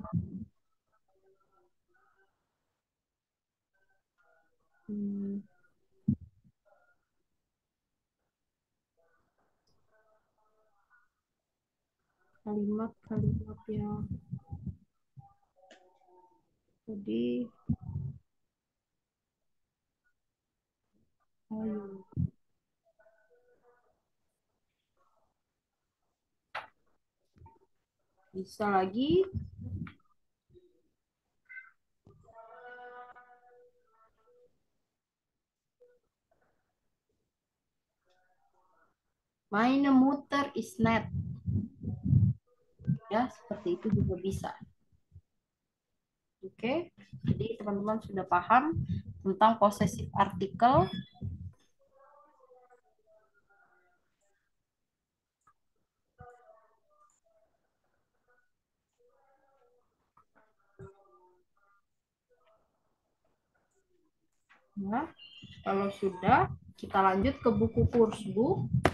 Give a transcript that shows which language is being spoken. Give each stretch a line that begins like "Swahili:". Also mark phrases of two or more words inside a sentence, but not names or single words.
Indonesian: Kalimat-kalimat yang tadi ayo. Bisa lagi
German: meine Mutter ist nett.
Indonesian: Ya, seperti itu juga bisa. Oke, jadi teman-teman sudah paham tentang
English: possessive article.
Indonesian: Nah, kalau sudah, kita lanjut ke buku Kursbuch.